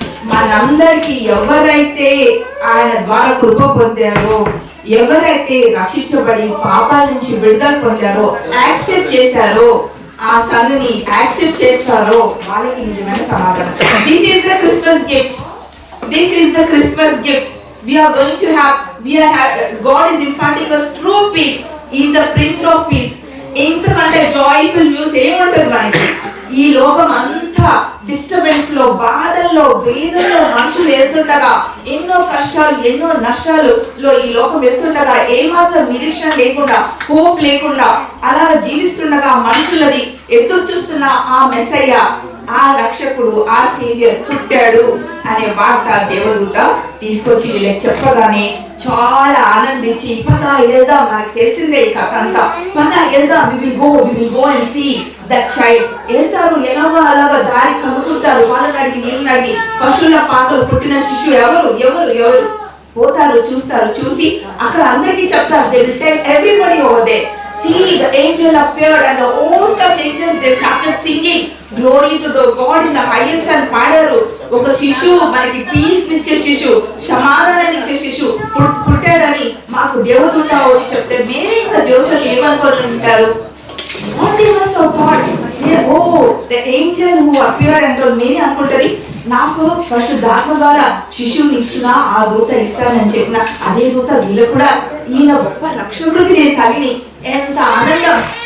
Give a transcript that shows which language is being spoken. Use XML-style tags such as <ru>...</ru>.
<te>మనందరికి ఎవరైతే ఆయన ద్వారా కృప పొందారో, ఎవరైతే రక్షించబడి పాపాల నుంచి విడుదల పొందారో, యాక్సెప్ట్ చేశారో, ఆ సన్నుని యాక్సెప్ట్ చేస్తారో వాళ్ళకి నిజమైన సమాధానం.</te> <en>This is the Christmas gift. This is the Christmas gift. We are going to have, God is imparting us true peace. He is the Prince of Peace.</en> <te>ఇంతకంటే జాయ్ఫుల్ న్యూస్ ఏముంటుంది మనకి? ఈ లోకం అంతా డిస్టర్బెన్స్ లో, బాధల్లో, వేదనలో మనుషులు వెళ్తుండగా, ఎన్నో కష్టాలు, ఎన్నో నష్టాలలో ఈ లోకం వెళ్తుండగా, ఏమాత్రం నిరీక్షణ లేకుండా, హోప్ లేకుండా అలాగ జీవిస్తుండగా మనుషులని ఎదురు చూస్తున్న ఆ మెస్సయ్య, ఆ రక్షకుడు, ఆ సేవియర్ పుట్టాడు అనే వార్త దేవదూత తీసుకొచ్చి వీళ్ళకి చెప్పగానే చాలా ఆనందించి, పద వెళ్దాం, నాకు తెలిసిందే ఈ కథ అంతా, పద వెళ్దాం,</te> <en>we will go and see that child.</en> <te>వెళ్తారు, ఎలాగో అలాగా దారి కనుక్కుంటారు, వాళ్ళని అడిగి వీళ్ళని అడిగి, పశువుల పాకలు పుట్టిన శిశువు ఎవరు పోతారు, చూస్తారు, చూసి అక్కడ అందరికీ చెప్తారు.</te> <en>They will tell everybody over there. See, the angel appeared and the host of angels, they started singing glory to the God in the highest and</en> <te>పాడారు. ఒక శిశువు, మనకి పీస్ ఇచ్చే శిశువు, సమాధానాన్ని ఇచ్చే శిశువు పుట్టాడని మాకు దేవదూత వచ్చి చెప్తే మీరే ఇంకా జోసెఫ్ ఏమనుకొని ఉంటారు?</te> <en>What they must have thought, oh, the angel who appeared and told,</en> <te>మీరే అనుకుంటది నాకు పరిశుద్ధాత్మ ద్వారా శిశువుని ఇచ్చిన ఆ దూత ఇస్తానని చెప్పిన అదే దూత వీళ్ళు కూడా ఈయన గొప్ప రక్షకుడికి నేను కలిగి ఎంత ఆనందం.</te>